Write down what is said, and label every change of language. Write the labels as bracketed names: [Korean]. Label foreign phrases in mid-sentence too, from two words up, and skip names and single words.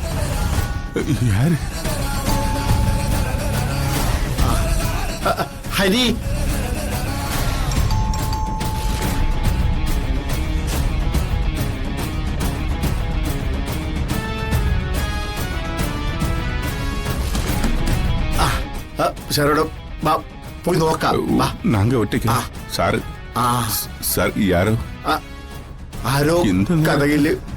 [Malayalam] ഹരി, ശരവണം പോയി നോക്കാം. [Tamil] நாங்க ஒட்டிக்க சார். சார் யாரோ [Malayalam] ആരോ കഥയില്